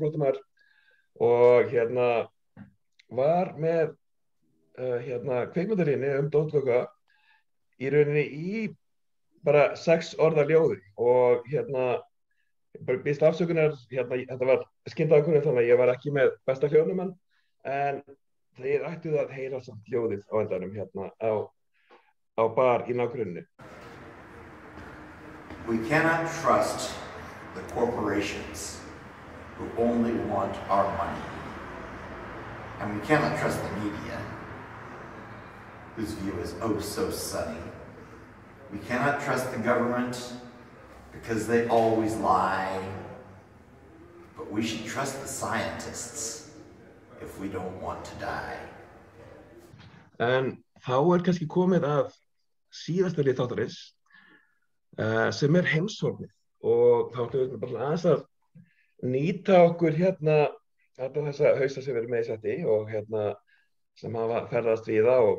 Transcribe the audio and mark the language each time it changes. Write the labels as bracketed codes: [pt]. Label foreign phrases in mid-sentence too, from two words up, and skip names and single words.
[is] flóttamaður og var með kvikmyndarýni Don't Look Up í rauninni í bara 6 orða ljóði og bara býst afsökunar, þetta var skyndaákvörðun þannig að ég var ekki með besta hljóðnumann en þeir ættu að heyra samt ljóðið á endanum á bar í nágrunni. [en] We cannot trust the corporations who only want our money. And we cannot trust the media, whose view is oh so sunny. We cannot trust the government because they always lie. But we should trust the scientists if we don't want to die. [is] En þá kannski komið að síðasta lið þáttarins sem heimshornið og þá ætlum við bara aðeins að nýta okkur alla þessa hausa sem við erum með í setti og sem hafa ferðast víða og